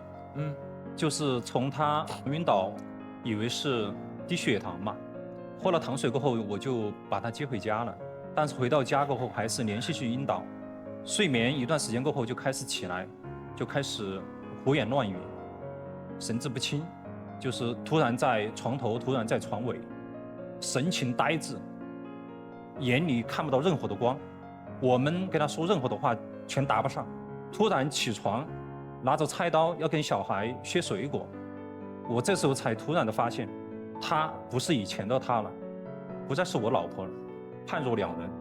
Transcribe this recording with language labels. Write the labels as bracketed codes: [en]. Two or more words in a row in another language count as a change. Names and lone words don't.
[zh] 就是從他暈倒，以為是低血糖嘛。喝了糖水過後，我就把他接回家了。但是回到家過後，還是連續去暈倒。睡眠一段時間過後，就開始起來，就開始胡言亂語，神志不清，就是突然在床頭，突然在床尾，神情呆滯，眼裡看不到任何的光。我們跟他說任何的話，全答不上。突然起床，拿着菜刀要跟小孩削水果。我這時候才突然的發現，她不是以前的她了，不再是我老婆了，判若兩人。